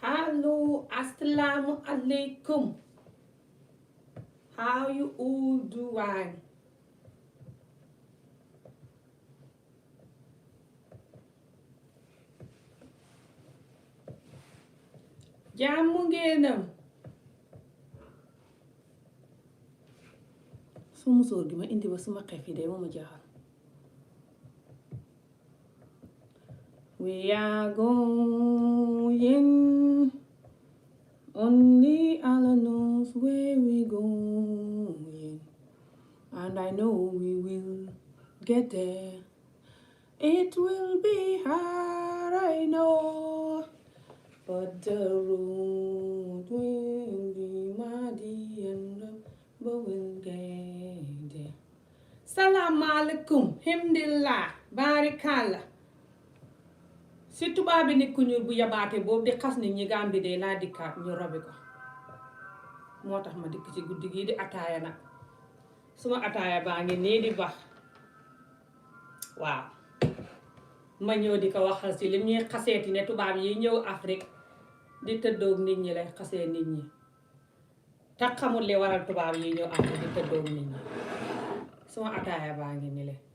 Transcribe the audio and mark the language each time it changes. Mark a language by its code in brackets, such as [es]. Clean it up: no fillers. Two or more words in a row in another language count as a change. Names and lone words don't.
[en] Hello, [ar] السلام عليكم. [en] How you all doing? [wo] Jàmm ngeenam. Su musóor gi ma indi ba suma xef yi de moo ma jaaxal. [en] We are going, only Allah knows where we going, and I know we will get there. It will be hard, I know, but the road will be muddy and but we'll get there. [ar] سلام عليكم، الحمد لله، بارك الله. [wo] Si tubaab bi nit ku ñuul bu yabaate boobu di xas nit ñi Gàmbi de laa dikkaat ñu robi ko moo tax ma dikk ci guddi gii di ataaya nag suma ataaya baa ngi nii di bax waaw ma ñëw di ko waxal si lim ñuy xaseeti ne tubaab yi ñëw Afrique di tëddoog nit ñi lay xasee nit ñi te xamul li waral tubaab yi ñëw Afrique di tëddoog nit ñi suma ataaya baa ngi ni le